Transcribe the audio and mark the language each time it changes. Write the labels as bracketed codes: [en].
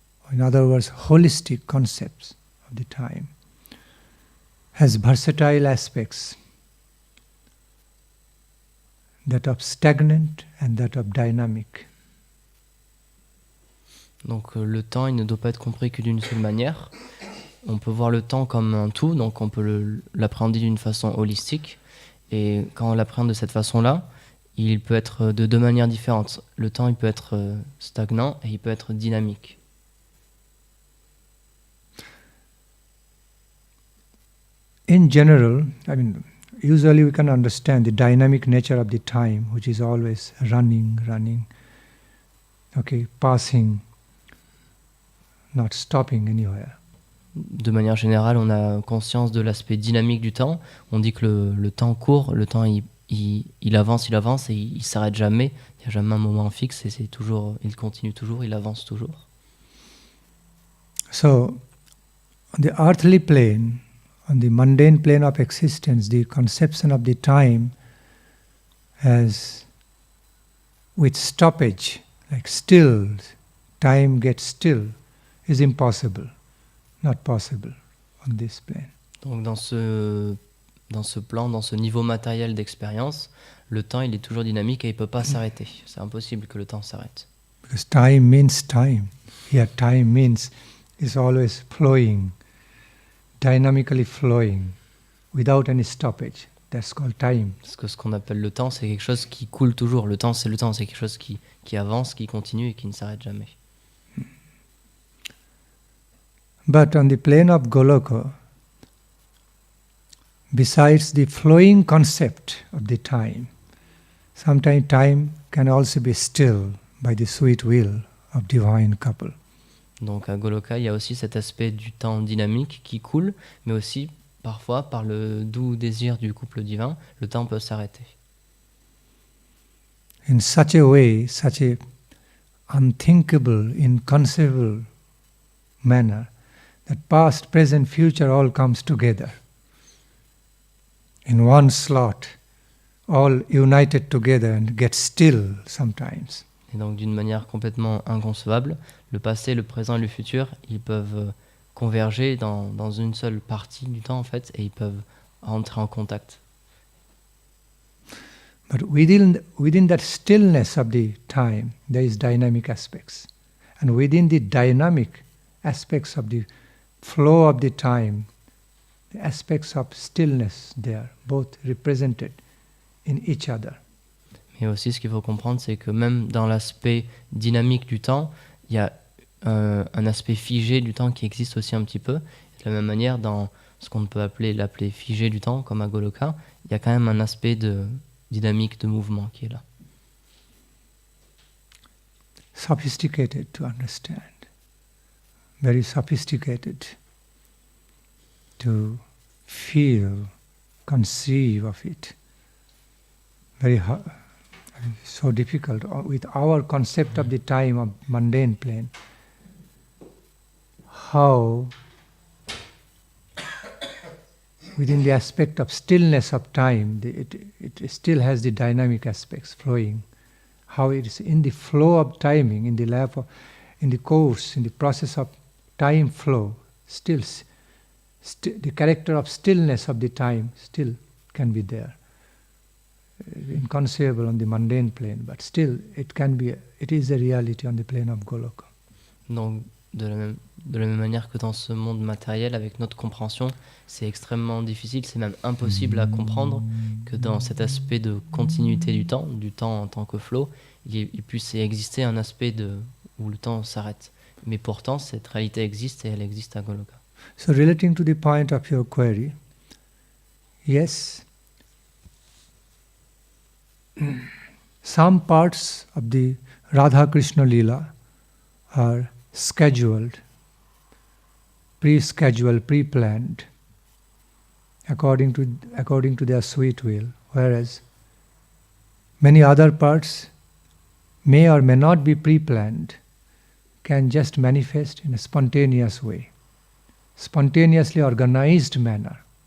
[en] In other words, holistic concepts of the time has versatile aspects, that of stagnant and that of dynamic. [fr] Donc le temps, il ne doit pas être compris que d'une seule manière. On peut voir le temps comme un tout, donc on peut l'appréhender d'une façon holistique. Et quand on l'appréhende de cette façon-là, il peut être de deux manières différentes. Le temps, il peut être stagnant et il peut être dynamique. [en] In general, usually we can understand the dynamic nature of the time, which is always running, passing, not stopping anywhere. [fr] De manière générale, on a conscience de l'aspect dynamique du temps. On dit que le temps court, le temps il avance et il s'arrête jamais. Il n'y a jamais un moment fixe et c'est toujours, il continue toujours, il avance toujours. [en] So, on the earthly plane, on the mundane plane of existence, the conception of the time as with stoppage, like stilled, time gets still, is impossible, not possible on this plane. [fr] Donc dans ce plan, dans ce niveau matériel d'expérience, le temps il est toujours dynamique et il ne peut pas s'arrêter. C'est impossible que le temps s'arrête. [en] Because time means time. Here time means it's always flowing, dynamically flowing, without any stoppage. That's called time. [fr] Parce que ce qu'on appelle le temps, c'est quelque chose qui coule toujours. Le temps, c'est quelque chose qui avance, qui continue et qui ne s'arrête jamais. But on the plane of Goloka, besides the flowing concept of the time, sometimes time can also be still by the sweet will of divine couple. Donc à Goloka, il y a aussi cet aspect du temps dynamique qui coule, mais aussi parfois, par le doux désir du couple divin, le temps peut s'arrêter. [en] In such a way, such a unthinkable, inconceivable manner, that past, present, future all comes together in one slot, all united together and get still sometimes. [fr] Et donc d'une manière complètement inconcevable, le passé, le présent et le futur, ils peuvent converger dans une seule partie du temps en fait, et ils peuvent entrer en contact. [en] But within that stillness of the time, there is dynamic aspects. And within the dynamic aspects of the flow of the time, the aspects of stillness there, both represented in each other. [fr] Mais aussi ce qu'il faut comprendre, c'est que même dans l'aspect dynamique du temps, il y a un aspect figé du temps qui existe aussi un petit peu. De la même manière, dans ce qu'on peut l'appeler figé du temps, comme à Goloka, il y a quand même un aspect de dynamique, de mouvement qui est là. [en] Sophisticated to understand, very sophisticated to feel, conceive of it. So difficult with our concept of the time of mundane plane. How within the aspect of stillness of time, it still has the dynamic aspects flowing. How it is in the flow of timing, in the lap of, in the course, in the process of time flow, still the character of stillness of the time still can be there. Inconceivable on the mundane plane, but still it is a reality on the plane of Goloka. [fr] Donc de la même manière que dans ce monde matériel, avec notre compréhension, c'est extrêmement difficile, c'est même impossible à comprendre que dans cet aspect de continuité du temps en tant que flow, il puisse exister un aspect où le temps s'arrête. Mais pourtant, cette réalité existe et elle existe à Goloka. [en] So relating to the point of your query, yes, some parts of the Radha Krishna Leela are scheduled, pre-scheduled, pre-planned, according to their sweet will, whereas many other parts may or may not be pre-planned, can just manifest in a spontaneous way, spontaneously organized manner,